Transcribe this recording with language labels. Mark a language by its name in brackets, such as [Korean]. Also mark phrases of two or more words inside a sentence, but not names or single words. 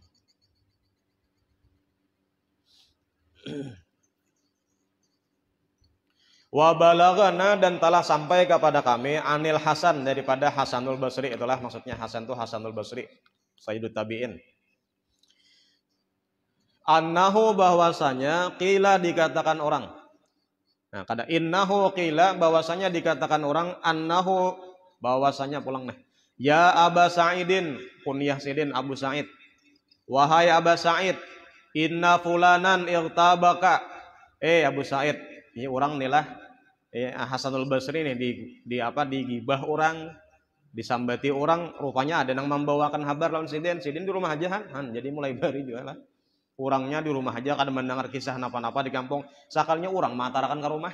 [Arabic] وبلغنا, [Indonesian] dan telah sampai kepada kami [Arabic] عن الحسن, [Indonesian] daripada Hasanul Basri, itulah maksudnya Hasan itu Hasanul Basri, [Arabic] سيد التابعين. [Indonesian] Annahu, bahwasanya, qila dikatakan orang. Nah, kada innahu qila bahwasanya dikatakan orang, annahu bahwasanya pulang nih. [Arabic] يا أبا سعيد, [Indonesian] kunyah Sidin Abu Sa'id. [Arabic] Wahai أبا سعيد، إن فلانا ارتكب. Abu Sa'id, [Banjar] ini orang nilah Hasanul Basri nih digibah orang, disambati orang, rupanya ada yang membawakan kabar lawan Sidin di rumah aja han. Jadi mulai bari juga lah. Orangnya di rumah aja kada mendengar kisah napa-napa di kampung. Sakalnya orang matarakan ke rumah.